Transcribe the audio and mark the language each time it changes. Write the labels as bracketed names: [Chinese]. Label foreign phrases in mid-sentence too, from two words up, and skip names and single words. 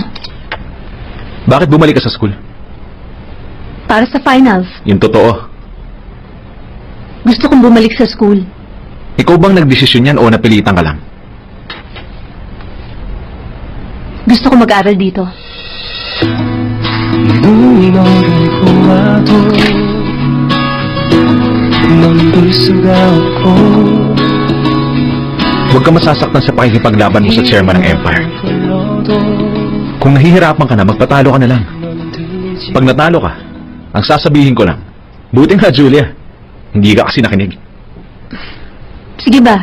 [Filipino] Bakit bumalik ka sa school? Para sa finals. Yung totoo. Gusto kong bumalik sa school. Ikaw bang nagdesisyon yan o napilitan ka lang? Gusto ko mag-aral dito. [Korean] 눈이 너를 보아도 넌 볼 수가 없고 [Filipino] Huwag ka masasaktan sa pakikipaglaban mo sa chairman ng Empire. [Korean] 불러도 [Filipino] Kung nahihirapan ka na, magpatalo ka na lang. Pag natalo ka, ang sasabihin ko lang, buti nga Julia, hindi ka kasi nakinig. Sige ba?